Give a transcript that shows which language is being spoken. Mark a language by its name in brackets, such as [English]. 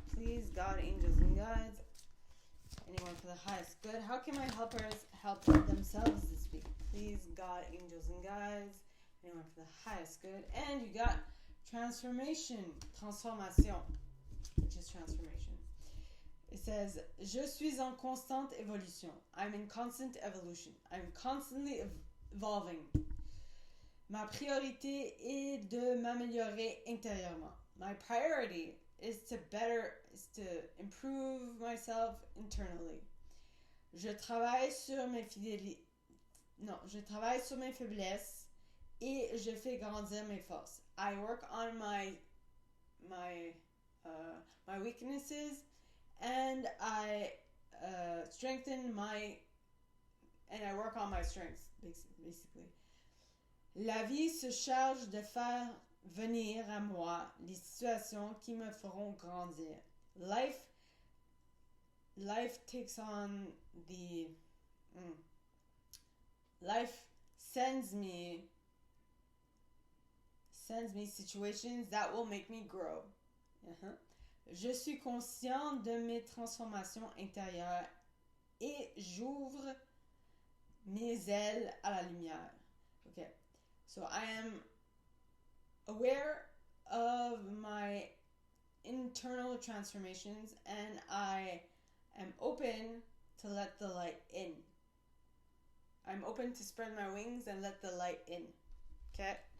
[English] Please, God, angels, and guides, anyone for the highest good. How can my helpers help themselves this week? Please, God, angels, and guides, anyone for the highest good. And you got transformation, which is transformation. It says, [French] je suis en constante évolution. [English] I'm in constant evolution. I'm constantly evolving. [French] Ma priorité est de m'améliorer intérieurement. [English] My priority is to improve myself internally. [French] Je travaille sur mes faiblesses et je fais grandir mes forces. [English] I work on my weaknesses and I work on my strengths, basically. [French] La vie se charge de faire venir à moi les situations qui me feront grandir. [English] Life takes on the... Life sends me situations that will make me grow. [French] Je suis conscient de mes transformations intérieures et j'ouvre mes ailes à la lumière. [English] Okay, so I am aware of my internal transformations and I am open to let the light in. I'm open to spread my wings and let the light in. Okay?